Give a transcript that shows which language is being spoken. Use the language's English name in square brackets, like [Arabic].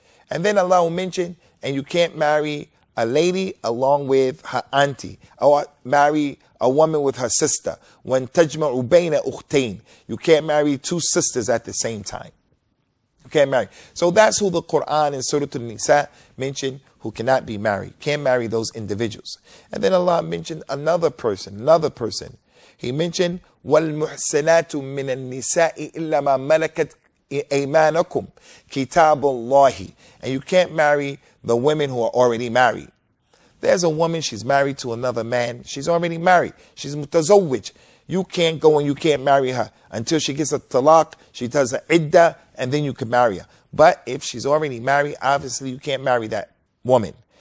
[English] And then Allah will mention, and you can't marry a lady along with her auntie, or marry a woman with her sister. When [Arabic] tajma'u bayna ukhtayn, [English] you can't marry 2 sisters at the same time. You can't marry. So that's who the Quran in Surah An-Nisa mentioned who cannot be married. Can't marry those individuals. And then Allah mentioned another person. He mentioned [Arabic] وَالْمُحْسَنَاتُ مِنَ النِّسَاءِ إِلَّا مَا مَلَكَتْ أَيْمَانَكُمْ كِتَابُ اللَّهِ. [English] And you can't marry the women who are already married. There's a woman, she's married to another man. She's already married. She's mutazawwij. You can't go and you can't marry her until she gets a talaq, she does an iddah, and then you can marry her. But if she's already married, obviously you can't marry that woman.